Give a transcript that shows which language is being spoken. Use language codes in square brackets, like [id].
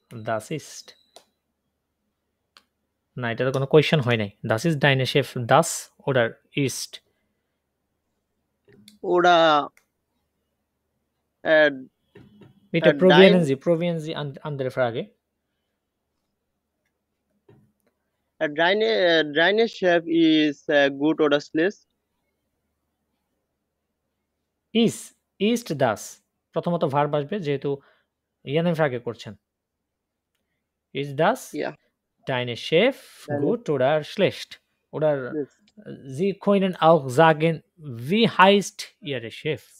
[de] Das ist [bn] না, এটা তো কোনো কোয়েশ্চেন হয় নাই। [de] Das ist deine Chef, das oder ist? Oder Bitte probieren Sie andere Frage. Deine Chef ist gut oder schlecht? Ist das [bn] প্রথমত verb আসবে, যেহেতু ইয়ানের ফ্রাগে করছেন। [de] Ist das deine Chef gut oder schlecht? Oder Sie können auch sagen, wie heißt Ihre Chef?